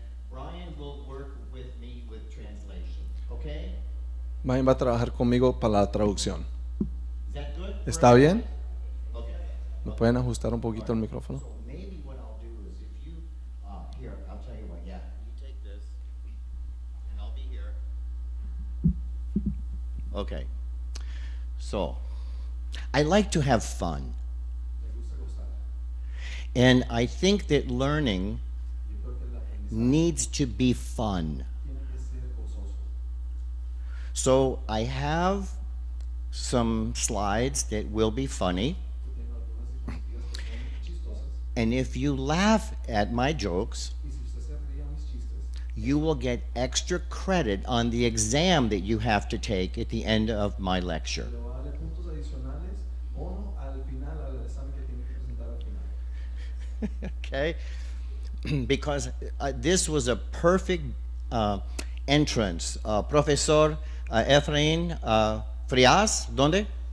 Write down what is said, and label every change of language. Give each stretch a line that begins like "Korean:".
English: Brian will work with me with translation. Okay?
Spanish: Brian va a trabajar conmigo para la traducción.
English: Is that good?
Spanish: ¿Está bien?
English: Okay.
Spanish: ¿Me pueden ajustar un poquito el micrófono?
English: So maybe what I'll do is if you, here, I'll tell you what, yeah. You take this, and I'll be here. Okay. So, I like to have fun. And I think that learning needs to be fun. So I have some slides that will be funny. And if you laugh at my jokes, you will get extra credit on the exam that you have to take at the end of my lecture. Okay? Because this was a perfect entrance.
Spanish: Profesor Efraín Frias, ¿dónde?